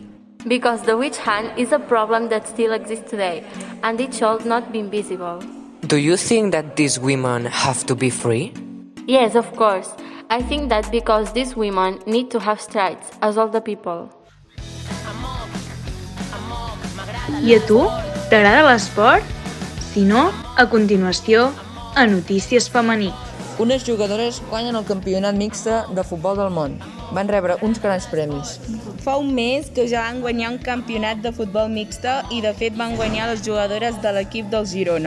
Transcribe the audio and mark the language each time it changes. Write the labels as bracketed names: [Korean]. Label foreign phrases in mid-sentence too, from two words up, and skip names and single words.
[English] Because the witch hunt is a problem that still exists today, and it should not be invisible. Do you think that these women have to be free? Yes, of course. I think that because these women need to have rights, as all the people. I'm all [Catalan] I a tu? T'agrada l'esport? Si no, a continuació, a Notícies Femení. Unes jugadores guanyen el campionat mixte de futbol del món. Van rebre uns grans premis. Fa un mes que ja van guanyar un campionat de futbol mixte i de fet van guanyar les jugadores de l'equip del Girona.